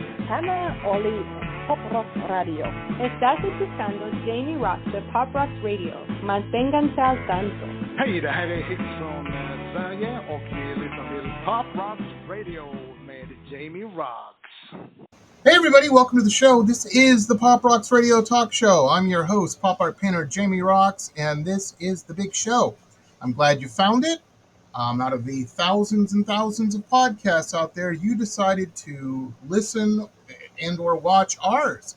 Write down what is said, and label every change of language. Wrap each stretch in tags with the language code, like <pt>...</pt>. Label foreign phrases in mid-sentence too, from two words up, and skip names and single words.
<es>Hannah Oli Pop Rock Radio. Estás escuchando Jamie Roxx de Pop Rock Radio. Manténganse al tanto.</es> <sv>Hej, det här är Hits från Sverige och vi lyssnar till Pop Rock Radio med Jamie Roxx.</sv> <en>Hey everybody, welcome to the show. This is the Pop Roxx Radio Talk Show. I'm your host, pop art painter Jamie Roxx, and this is the big show. I'm glad you found it. Out of the thousands and thousands of podcasts out there, you decided to listen and or watch ours.</en>